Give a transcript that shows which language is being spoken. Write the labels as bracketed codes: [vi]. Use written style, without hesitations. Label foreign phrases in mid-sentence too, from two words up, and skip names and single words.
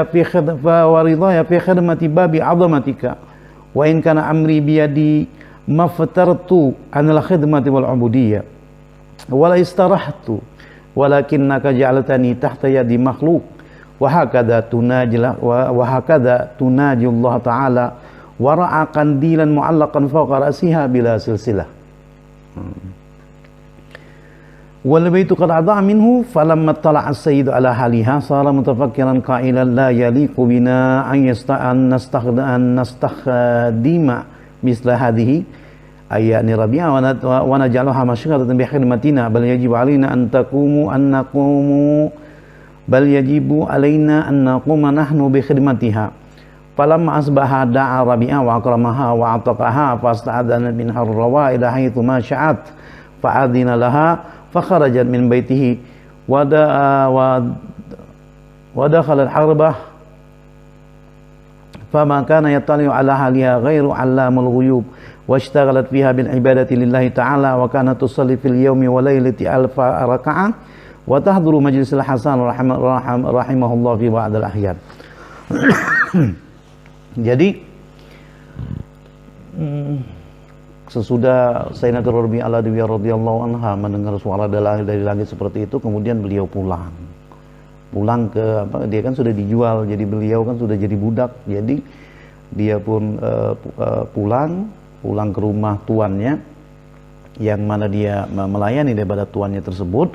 [ar] في خدمة بابي عظمتك وإن كان أمري بيدي ما فترت عن الخدمة والعبودية ولا استرحت ولكنك جعلتني تحت يدي مخلوق وهكذا تناجي الله تعالى وراء قنديلا معلقا فوق رأسها بلا سلسلة. والبيت قد أضاء منه فلما طلع السيد على حالها صار متفكرا قائلا لا يليق بنا أن نستخدم مثل هذه أياني رابعة ونجعلها مشغة بخدمتنا بل يجب علينا أن نقوم نحن بخدمتها. فلما أصبح دعا رابعة وأكرمها وأعتقها فاستأذنا من حرو إلى حيث ما شاءت فأذن لها فخرجت من بيته ودخل الحربة فما كان يطلع على حالها غير علام الغيوب واشتغلت فيها بالعبادة لله تعالى وكانت تصلي في اليوم وليلة ألف ركعة وتحضر مجلس الحسن رحمه الله في بعض الأحيان. [id] Jadi sesudah Sayyidatina Rabi'ah [ar] رضي الله عنها [id] mendengar suara dari langit seperti itu, kemudian beliau pulang ke dia kan sudah dijual, jadi beliau kan sudah jadi budak, jadi dia pun pulang ke rumah tuannya yang mana dia melayani daripada tuannya tersebut.